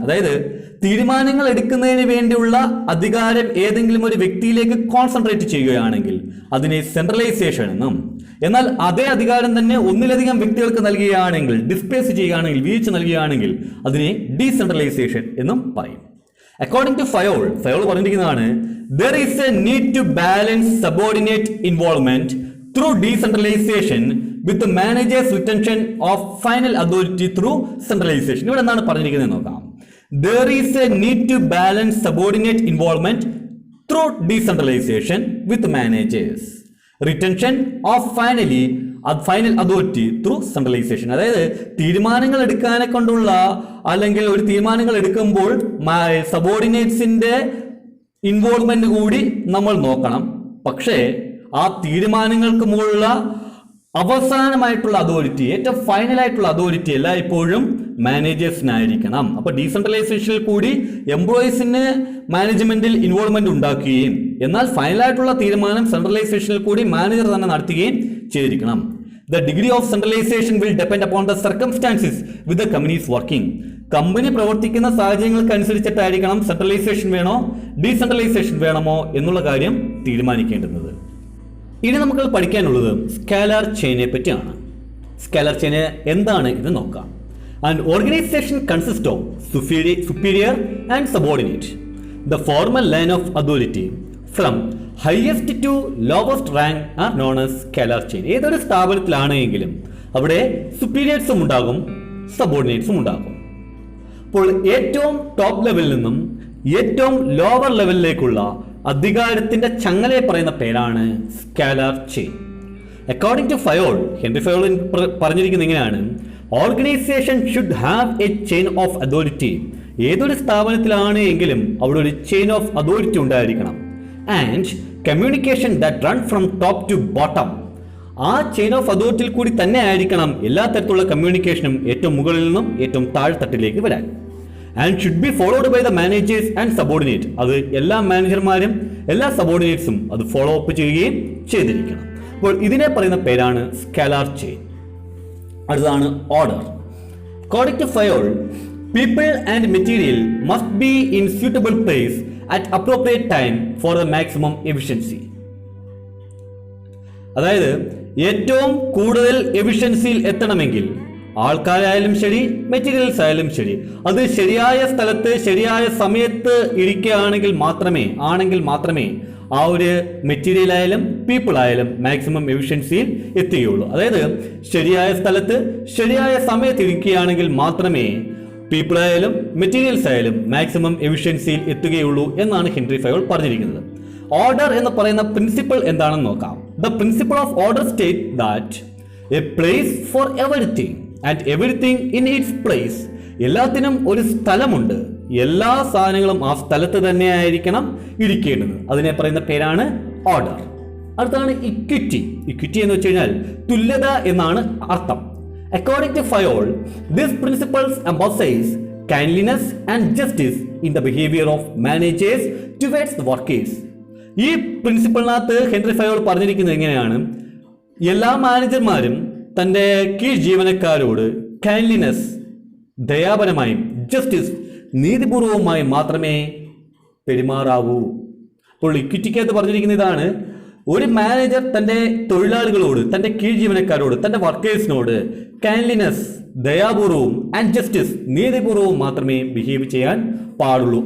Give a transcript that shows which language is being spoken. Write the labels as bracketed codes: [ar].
[ml] അതായത് തീരുമാനങ്ങൾ എടുക്കുന്നതിന് വേണ്ടിയുള്ള അധികാരം ഏതെങ്കിലും ഒരു വ്യക്തിയിലേക്ക് കോൺസെൻട്രേറ്റ് ചെയ്യുകയാണെങ്കിൽ അതിനെ സെൻട്രലൈസേഷൻ എന്നും, എന്നാൽ അതേ അധികാരം തന്നെ ഒന്നിലധികം വ്യക്തികൾക്ക് നൽകുകയാണെങ്കിൽ, ഡിസ്പേഴ്സ് ചെയ്യുകയാണെങ്കിൽ, വീഴ്ച നൽകുകയാണെങ്കിൽ അതിനെ ഡീസെൻട്രലൈസേഷൻ എന്നും പറയും. [en] According to Fayol [ml] പറഞ്ഞിരിക്കുന്നതാണ്, [en] there is a need to balance subordinate involvement through decentralization with the manager's retention of final authority through centralization. [ml] ഇവിടെ എന്താണ് പറഞ്ഞിരിക്കുന്നത് നോക്കാം. [en] There is a need to balance subordinate involvement through decentralization with managers retention of final authority through centralization. [ml] അതായത് തീരുമാനങ്ങൾ എടുക്കാനെ കൊണ്ടുള്ള, അല്ലെങ്കിൽ ഒരു തീരുമാനങ്ങൾ എടുക്കുമ്പോൾ സബോർഡിനേറ്റ്സിന്റെ ഇൻവോൾവ്മെന്റ് കൂടി നമ്മൾ നോക്കണം. പക്ഷേ ആ തീരുമാനങ്ങൾക്ക് മുകളിലുള്ള അവസാനമായിട്ടുള്ള അതോറിറ്റി, ഏറ്റവും ഫൈനലായിട്ടുള്ള അതോറിറ്റി എല്ലായ്പ്പോഴും മാനേജേഴ്സിനായിരിക്കണം. അപ്പോൾ ഡീസെൻട്രലൈസേഷനിൽ കൂടി എംപ്ലോയീസിന് മാനേജ്മെന്റിൽ ഇൻവോൾവ്മെന്റ് ഉണ്ടാക്കുകയും എന്നാൽ ഫൈനലായിട്ടുള്ള തീരുമാനം സെൻട്രലൈസേഷനിൽ കൂടി മാനേജർ തന്നെ നടത്തുകയും ചെയ്തിരിക്കണം. [en] The degree of centralization will depend upon the circumstances with the company is working. [ml] Company പ്രവർത്തിക്കുന്ന സാഹചര്യങ്ങൾക്ക് അനുസരിച്ചിട്ടായിരിക്കണം സെൻട്രലൈസേഷൻ വേണോ ഡീസെൻട്രലൈസേഷൻ വേണമോ എന്നുള്ള കാര്യം തീരുമാനിക്കേണ്ടുന്നത്. ഇനി നമുക്ക് പഠിക്കാനുള്ളത് സ്കാലാർ ചെയിനെ പറ്റിയാണ്. സ്കാലാർ ചെയിൻ എന്താണ് എന്ന് നോക്കാം. [en] An organization consists of superior and subordinate. The formal line of authority from highest to lowest rank are known as scalar chain. [ml] ഏതൊരു സ്ഥാപനത്തിലാണെങ്കിലും അവിടെ സുപ്പീരിയേഴ്സും ഉണ്ടാകും, സബോർഡിനേറ്റ്സും ഉണ്ടാകും. അപ്പോൾ ഏറ്റവും ടോപ്പ് ലെവലിൽ നിന്നും ഏറ്റവും ലോവർ ലെവലിലേക്കുള്ള അധികാരത്തിന്റെ ചങ്ങലയെ പറയുന്ന പേരാണ് scalar chain. [en] according to Fayol, Henri Fayol [ml] പറഞ്ഞിരിക്കുന്നത് ഇങ്ങനെയാണ്, [en] Organization should have a chain of authority. [ml] ഏതൊരു സ്ഥാപനത്തിലാണ് എങ്കിലും അവിടെ ഒരു ചെയിൻ ഓഫ് അതോറിറ്റി ഉണ്ടായിരിക്കണം. [en] And communication that run from top to bottom. [ml] ആ ചെയിൻ ഓഫ് അതോറിറ്റിയിൽ കൂടി തന്നെ ആയിരിക്കണം എല്ലാ തരത്തിലുള്ള കമ്മ്യൂണിക്കേഷനും ഏറ്റവും മുകളിൽ നിന്നും ഏറ്റവും താഴ്ത്തട്ടിലേക്ക് വരാൻ. [en] And should be followed by the managers and subordinate. [ml] അത് എല്ലാ മാനേജർമാരും എല്ലാ സബോർഡിനേറ്റ്സും അത് ഫോളോ അപ്പ് ചെയ്യുകയും ചെയ്തിരിക്കണം. അപ്പോൾ ഇതിനെ പറയുന്ന പേരാണ് സ്കാലാർ ചെയിൻ. അടുത്തതാണ് order. [en] According to Fayol, people and material must be in suitable place at appropriate time for the maximum efficiency. [ml] അതായത് ഏറ്റവും കൂടുതൽ എഫിഷ്യൻസിയിൽ എത്തണമെങ്കിൽ ആൾക്കാരായാലും ശരി മെറ്റീരിയൽസ് ആയാലും ശരി അത് ശരിയായ സ്ഥലത്ത് ശരിയായ സമയത്ത് ഇരിക്കുകയാണെങ്കിൽ മാത്രമേ ആ ഒരു മെറ്റീരിയൽ ആയാലും പീപ്പിൾ ആയാലും മാക്സിമം എഫിഷ്യൻസിയിൽ എത്തുകയുള്ളൂ. അതായത് ശരിയായ സ്ഥലത്ത് ശരിയായ സമയത്ത് ഇരിക്കുകയാണെങ്കിൽ മാത്രമേ പീപ്പിൾ ആയാലും മെറ്റീരിയൽസ് ആയാലും മാക്സിമം എഫിഷ്യൻസിയിൽ എത്തുകയുള്ളൂ എന്നാണ് ഹെൻറി ഫയോൾ പറഞ്ഞിരിക്കുന്നത്. ഓർഡർ എന്ന് പറയുന്ന പ്രിൻസിപ്പിൾ എന്താണെന്ന് നോക്കാം. [en] The principle of order state that a place for everything and everything in its place. [ml] എല്ലാത്തിനും ഒരു സ്ഥലമുണ്ട്, എല്ലാ സാധനങ്ങളും ആ സ്ഥലത്ത് തന്നെ ആയിരിക്കണം ഇരിക്കേണ്ടത്. അതിനെ പറയുന്ന പേരാണ് ഓർഡർ. അടുത്താണ് ഇക്വിറ്റി. ഇക്വിറ്റി എന്ന് വെച്ച് കഴിഞ്ഞാൽ തുല്യത എന്നാണ് അർത്ഥം. [en] According to Fayol, these principles emphasize kindliness and justice in the behavior of managers towards the workers. [ml] ഈ പ്രിൻസിപ്പിളിനകത്ത് ഹെൻറി ഫയോൾ പറഞ്ഞിരിക്കുന്നത് എങ്ങനെയാണ്, എല്ലാ മാനേജർമാരും തൻ്റെ കീഴ് ജീവനക്കാരോട് കൈൻഡ്ലിനെസ് ദയാപരമായും ജസ്റ്റിസ് നീതിപൂർവമായും മാത്രമേ പെരുമാറാവൂ. അപ്പോൾ ഇക്വിറ്റിക്കകത്ത് പറഞ്ഞിരിക്കുന്ന ഇതാണ്, ഒരു മാനേജർ തൻ്റെ തൊഴിലാളികളോട്, തൻ്റെ കീഴ് ജീവനക്കാരോട്, തൻ്റെ വർക്കേഴ്സിനോട് കൈൻഡ്ലിനെസ്, ദയാപൂർവവും ആൻഡ് ജസ്റ്റിസ്, നീതിപൂർവവും മാത്രമേ ബിഹേവ് ചെയ്യാൻ പാടുള്ളൂ.